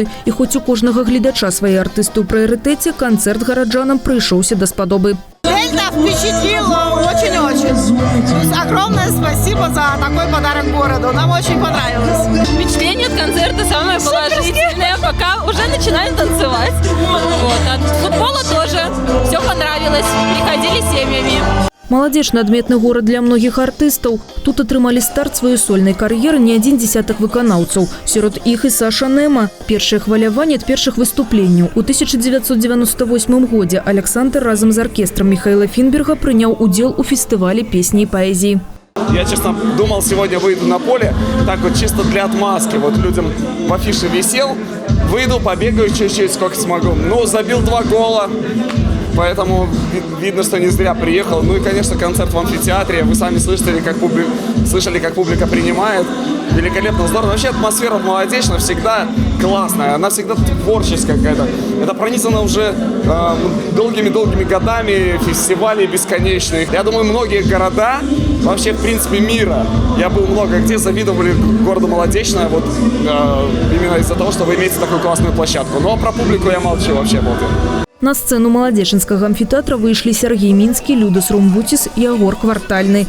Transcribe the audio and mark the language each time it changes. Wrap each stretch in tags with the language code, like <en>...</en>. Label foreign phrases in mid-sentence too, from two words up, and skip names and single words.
<be>І хоць у кожнага гледача свае артысты ў прыярытэце, канцэрт гараджанам прыйшоўся даспадобы.</be> <ru>Это впечатлило очень-очень. Огромное спасибо за такой подарок городу. Нам очень понравилось. Впечатление от концерта самое положительное. Пока уже начинаем танцевать. Вот. От футбола тоже. Все понравилось. Приходили семьями.</ru> <be>Маладзечны адметны горад для многіх артыстаў. Тут атрымалі старт сваёй сольнай кар'еры не адзін дзесятак выканаўцаў. Сярод іх і Саша Нема. Першае хваляванне ад першых выступленняў. У 1998 годзе Александр разам з аркестрам Михаила Финберга прыняў удзел у фестывале песні і паэзіі.</be> <ru>Я, честно, думал, сегодня выйду на поле, так вот чисто для отмазки. Вот людям в афише висел, выйду, побегаю чуть-чуть, сколько смогу. Ну, забил 2 гола. Поэтому видно, что не зря приехал. Ну и, конечно, концерт в амфитеатре. Вы сами слышали, как публика принимает. Великолепно, здорово. Вообще атмосфера в Молодечно всегда классная. Она всегда творческая какая-то. Это пронизано уже долгими-долгими годами фестивалей бесконечных. Я думаю, многие города, вообще, в принципе, мира, я был много где, завидовали городу Молодечно. Вот именно из-за того, что вы имеете такую классную площадку. Ну а про публику я молчу вообще.</ru> <be>На сцену Маладзечынскага амфітэатра выйшлі Сергей Мінскі, Людас Румбуціс і Агор Квартальны.</be>